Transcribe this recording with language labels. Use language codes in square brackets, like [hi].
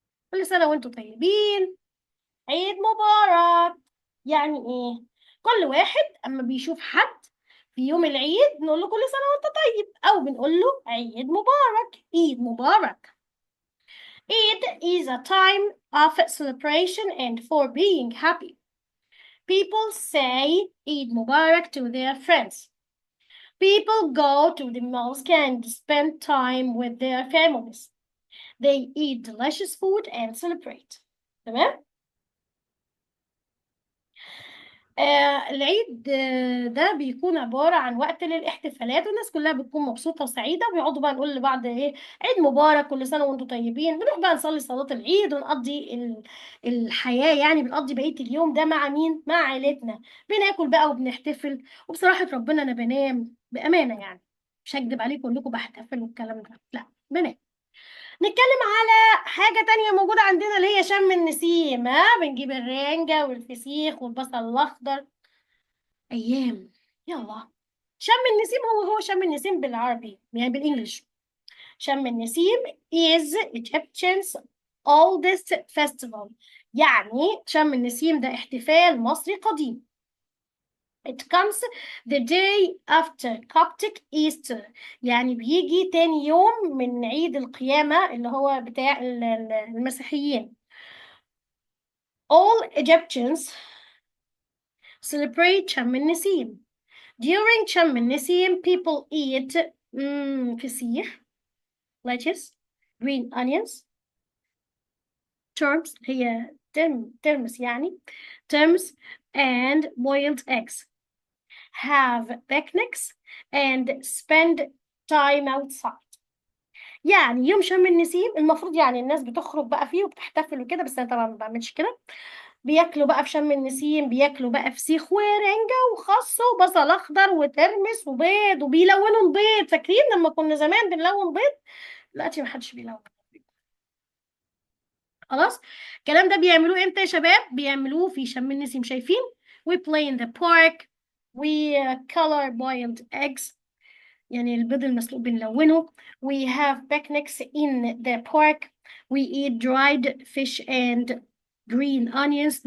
[ar] كل سنة وانتم طيبين، عيد مبارك. يعني ايه؟ كل واحد اما بيشوف حد في يوم العيد نقول له كل سنة وانت طيب، او بنقول له عيد مبارك، عيد مبارك. [en] Eid is a time of celebration and for being happy. People say Eid Mubarak to their friends. People go to the mosque and spend time with their families. They eat delicious food and celebrate. [ar] تمام؟ العيد ده بيكون عبارة عن وقت للاحتفالات، والناس كلها بتكون مبسوطة وسعيدة، وبيقعدوا بقى نقول لبعض ايه، عيد مبارك، كل سنة وانتم طيبين. بنروح بقى نصلي صلاة العيد ونقضي الحياة، يعني بنقضي بقية اليوم ده مع مين؟ مع عائلتنا. بناكل بقى وبنحتفل، وبصراحة ربنا أنا بنام بأمانة يعني. مش هكدب عليكم أقول لكم بحتفل والكلام ده، لا بنام. نتكلم على حاجة تانية موجودة عندنا اللي هي شم النسيم. ها، بنجيب الرنجة والفسيخ والبصل الأخضر. أيام. يلا. شم النسيم هو شم النسيم بالعربي يعني بالإنجلش. [en] شم النسيم is Egyptians oldest festival. [ar] يعني شم النسيم ده احتفال مصري قديم. [en] It comes the day after Coptic Easter. [ar] يعني بيجي تاني يوم من عيد القيامة اللي هو بتاع المسيحيين. [en] All Egyptians celebrate شم النسيم. During شم النسيم people eat فسيخ, lettuce, green onions, terms هي terms يعني terms, and boiled eggs. Have picnics and spend time outside. [ar] يعني يوم شم النسيم المفروض يعني الناس بتخرج بقى فيه وبتحتفل وكده، بس انا طبعا ما بعملش كده. بياكلوا بقى في شم النسيم، بياكلوا بقى فسيخ ورنجة وخس وبصل اخضر وترمس وبيض، وبيلونوا البيض. فاكرين لما كنا زمان بنلون بيض؟ دلوقتي ما حدش بيلون. خلاص. الكلام ده بيعملوه امتى يا شباب؟ بيعملوه في شم النسيم. شايفين؟ [en] we play in the park, we color boiled eggs. [ar] يعني البيض المسلوق بنلونه. [en] we have picnics in the park, we eat dried fish and green onions.